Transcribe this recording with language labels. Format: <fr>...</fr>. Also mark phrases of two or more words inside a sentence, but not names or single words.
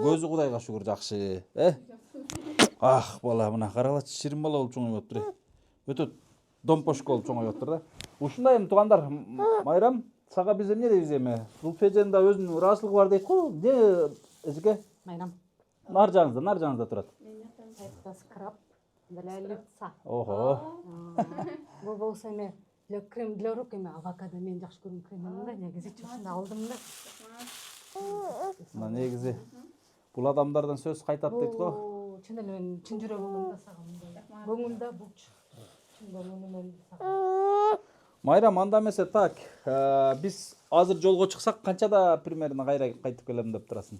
<ky>Көзү Кудайга шүгүр жакшы, бала мына каралачы, ширин бала болуп чоңоюп аттыр. Өтө домпошко болуп чоңоюп аттыр да. Ушундай эми туугандар, Майрам, сага биз эмне дейбиз эми? Зулфеженин да өзүнүн ыраазычылыгы бар дейт го. Эмне, эжеке? Майрам. Нар жагыңызда турат.</ky> <ru>Скраб для лица.</ru> <ky>Ого. Бул болсо эме</ky> <ru>для крем для рук</ru> <ky>эме авокадо мен жакшы көргөн кремим да, негизи чынында алдым да. Мына негизи бул адамдардан сөз кайтат дейт го. Чын эле мен чын жүрөгүмөн да сага мындай. Көңүлдө булчу. Чын көңүлүмөн сага. Майрам, анда эмесе так, биз азыр жолго чыксак канчада примерно кайра кайтып келем деп турасың?</ky>